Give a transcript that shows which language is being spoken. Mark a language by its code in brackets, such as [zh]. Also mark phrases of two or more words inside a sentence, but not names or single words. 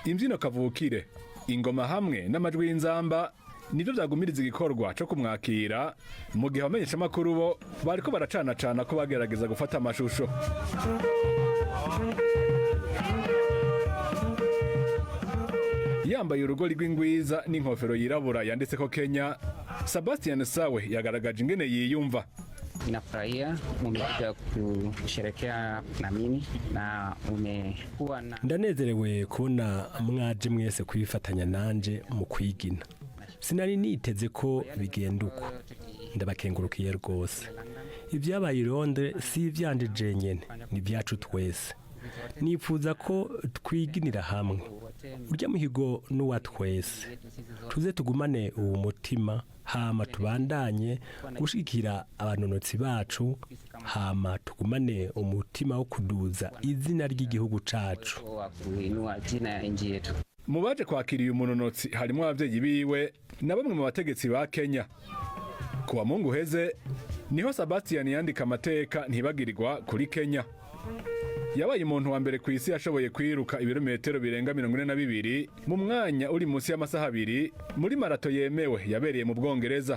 [rn] imbyino kavukire ingoma hamwe n'amajwi y'inzamba nibyo byagumiriza igikorwa cyo kumwakira mu gihe abamenyesha amakuru bo bariko baracanacana ko bagerageza gufata amashusho. Yambaye urugori rw'ingwiza n'inkofero yirabura yanditseko Kenya, Sebastian Sawe yagaragaje ingene yiyumva. [sw] Ninafurahia umekuja kusherekea na mimi na umekuwa na [rn] ndanezerewe kubona mwaje mwese kwifatanya nanje mu kwigina. Sinari niteze ko bigenda uko. Ndabakengurukiye rwose. Ibyabaye i Londres si ivyanje jenyene, ni byacu twese. Nifuza ko twiginira hamwe. Urya muhigo n'uwa twese. Tuze tugumane uwo mutima, hama tubandanye gushikira abanonotsi bacu, hama tugumane umutima wo kuduza izina ry'igihugu cacu. [sw] kuinua jina ya nchi yetu. [rn] Mu baje kwakira uyu munonotsi harimo abavyeyi biwe na bamwe mu bategetsi ba Kenya. Kuwa Mungu heze niho Sebastian yandika amateka ntibagirirwa kuri Kenya. Yabaye umuntu wa mbere ku isi yashoboye kwiruka ibirometero birenga 42 mu mwanya uri munsi y'amasaha 2 muri marato yemewe yabereye mu Bwongereza.